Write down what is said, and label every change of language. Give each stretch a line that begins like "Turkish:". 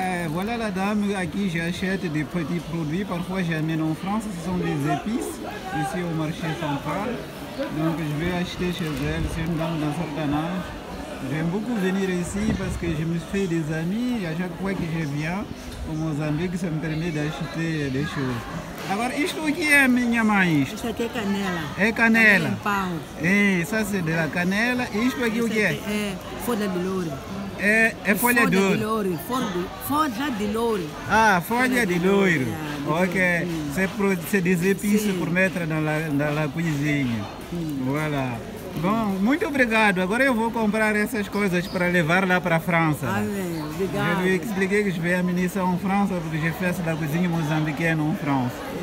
French: Voilà la dame à qui j'achète des petits produits. Parfois j'amène en France, ce sont des épices, ici au marché central. Donc je vais acheter chez elle, c'est une dame d'un certain âge. J'aime beaucoup venir ici parce que je me fais des amis et à chaque fois que je viens au Mozambique, ça me permet d'acheter des choses.
Portuguese: Agora, isto aqui é minha mãe, isto? Isso aqui é canela. É canela. É pau.
French: Ça c'est de la canela.
Portuguese: Isto aqui o que é? É folha de louro. É folha de louro. Folha de louro. Ah, folha de louro. Ok.
French: C'est des épices pour mettre dans la cuisine.
Portuguese: Voilà. Bom, muito obrigado. Agora eu vou comprar essas coisas para levar lá para a França. Obrigado.
French: Je lui ai expliqué que je vais amener ça en France porque je fais la cuisine mozambicaine en France.